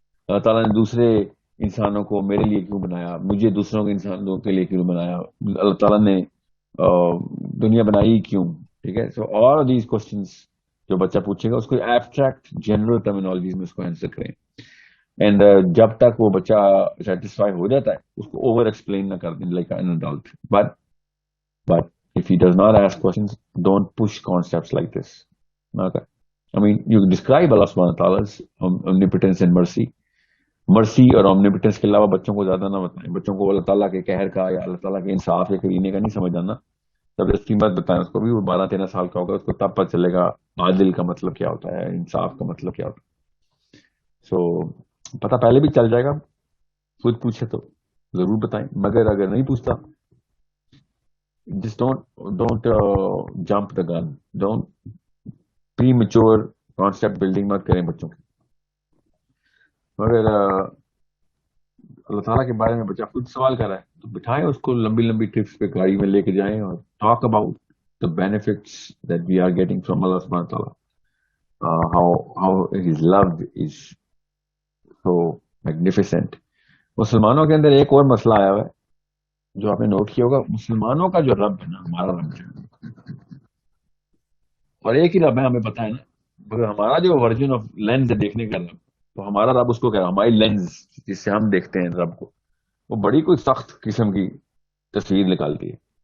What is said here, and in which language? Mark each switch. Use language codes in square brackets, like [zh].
[ur] اللہ تعالیٰ نے دوسرے انسانوں کو میرے لیے کیوں بنایا, مجھے دوسروں کے انسانوں کے لیے کیوں بنایا, اللہ تعالیٰ نے دنیا بنائی کیوں. ٹھیک ہے, [en] so all these questions [ur] جو بچہ پوچھے گا اس کو [en] abstract general terminologies [ur] میں اس کو آنسر کریں. اینڈ جب تک وہ بچہ سیٹسفائی ہو جاتا ہے اس کو اوور ایکسپلین نہ کر دیں [en] Like an adult. But if he does not ask questions, don't push concepts like this. Okay. I mean, you describe Allah subhanahu wa ta'ala's omnipotence and mercy. [ur] مرسی اور omnipotence کے علاوہ بچوں کو زیادہ نہ بتائیں. بچوں کو اللہ تعالیٰ کے قہر کا یا اللہ تعالیٰ کے انصاف یا کرینے کا نہیں سمجھ آنا. زبردستی مت بتائیں اس کو بھی. وہ 12-13 سال کا ہوگا, اس کو تب پتہ چلے گا عادل کا مطلب کیا ہوتا ہے, انصاف کا مطلب کیا ہوتا ہے. سو پتہ پہلے بھی چل جائے گا. خود پوچھے تو ضرور بتائیں, مگر اگر نہیں پوچھتا [en] just don't jump the gun. Don't premature concept building [ur] مت کریں بچوں کی. مگر اللہ تعالیٰ کے بارے میں بچہ خود سوال کر رہا ہے تو بٹھائیں اس کو, لمبی لمبی ٹرپس پہ گاڑی میں لے کے جائیں اور [en] Talk about the benefits that we are getting from Allah subhanahu wa ta'ala. How his love is so magnificent. [ur] مسلمانوں کے اندر ایک اور مسئلہ آیا ہوا ہے جو آپ نے نوٹ کیا ہوگا. مسلمانوں کا جو رب ہے نا, ہمارا رب ہے, اور ایک ہی رب ہے, ہمیں پتا ہے نا, مگر ہمارا جو [en] version of lens [ur] ہے دیکھنے کا رب, تو ہمارا رب اس کو کہہ رہا, ہماری لینز جس سے ہم دیکھتے ہیں رب کو, وہ بڑی کوئی سخت قسم کی تصویر نکالتی ہے.